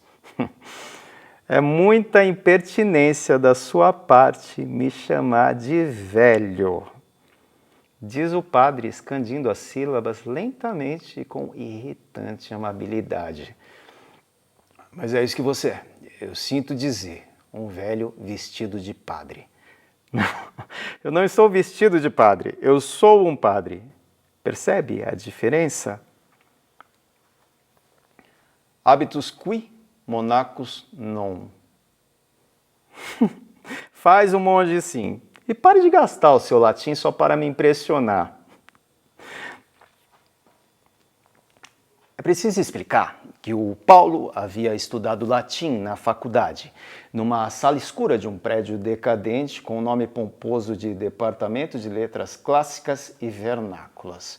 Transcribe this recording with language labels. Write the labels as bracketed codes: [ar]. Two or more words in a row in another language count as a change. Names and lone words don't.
[pt] É muita impertinência da sua parte me chamar de velho, diz o padre, escandindo as sílabas lentamente e com irritante amabilidade. Mas é isso que você é, eu sinto dizer. Um velho vestido de padre. Eu não estou vestido de padre, eu sou um padre. Percebe a diferença? [la] Habitus qui, monachus non. [pt] Faz um monge sim. E pare de gastar o seu latim só para me impressionar. É preciso explicar que o Paulo havia estudado latim na faculdade, numa sala escura de um prédio decadente com o nome pomposo de Departamento de Letras Clássicas e Vernáculas.